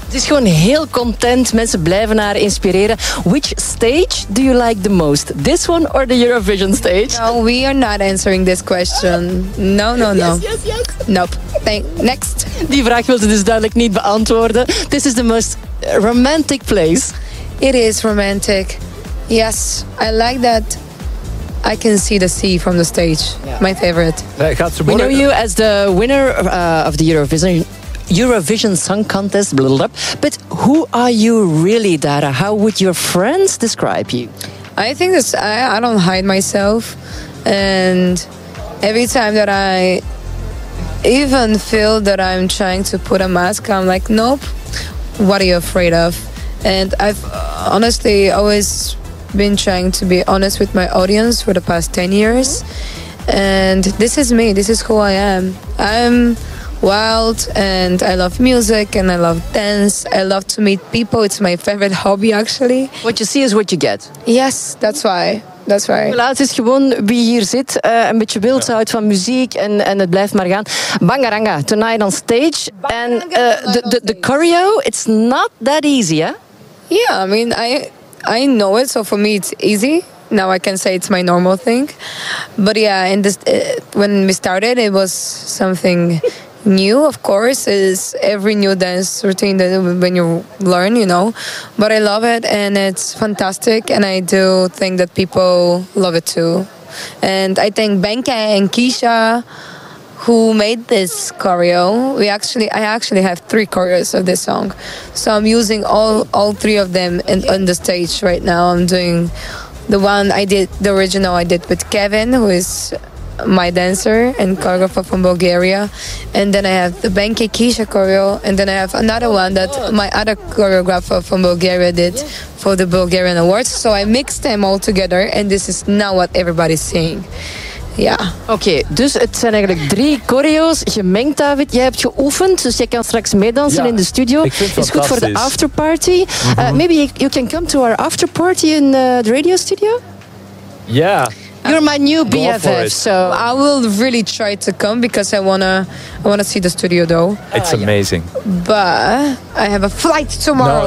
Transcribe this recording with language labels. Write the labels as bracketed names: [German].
[Dutch] Het is gewoon heel content. Mensen blijven haar inspireren. [English] Which stage do you like the most? This one or the Eurovision stage? No, we are not answering this question. No. Yes. Nope. Next. [Dutch] Die vraag wil ze dus duidelijk niet beantwoorden. [English] This is the most romantic place. It is romantic. Yes, I like that. I can see the sea from the stage. Yeah. My favorite. We know you as the winner of the Eurovision Song Contest, blah, blah, blah. But who are you really, Dara? How would your friends describe you? I think this, I don't hide myself. And every time that I even feel that I'm trying to put a mask, I'm like, nope, what are you afraid of? And I've honestly always been trying to be honest with my audience for the past 10 years. And this is me, this is who I am. I'm wild and I love music and I love dance. I love to meet people. It's my favorite hobby actually. What you see is what you get. Yes, that's why. [Dutch] Voilà, het is gewoon wie hier zit. Een beetje beeld houdt van muziek en het blijft maar gaan. [English] Bangaranga, tonight on stage. And the choreo, it's not that easy, hè? Eh? Yeah, I mean, I know it, so for me it's easy. Now I can say it's my normal thing. But yeah, when we started, it was something new, of course, is every new dance routine that when you learn, you know. But I love it and it's fantastic. And I do think that people love it too. And I thank Benke and Keisha who made this choreo. I actually have 3 choreos of this song. So I'm using all 3 of them on the stage right now. I'm doing the one I did, the original I did with Kevin, who is my dancer and choreographer from Bulgaria. And then I have the Benke Keisha choreo. And then I have another one that my other choreographer from Bulgaria did for the Bulgarian Awards. So I mixed them all together. And this is now what everybody's seeing. Yeah. [Dutch] Okay, dus het zijn eigenlijk 3 choreo's gemengd, David. Jij hebt geoefend, dus jij kan straks meedansen in de studio. [English] It's good for the after party. Mm-hmm. Maybe you can come to our after party in the radio studio? Yeah. You're my new BFF, so I will really try to come because I wanna see the studio though. It's amazing. But I have a flight tomorrow.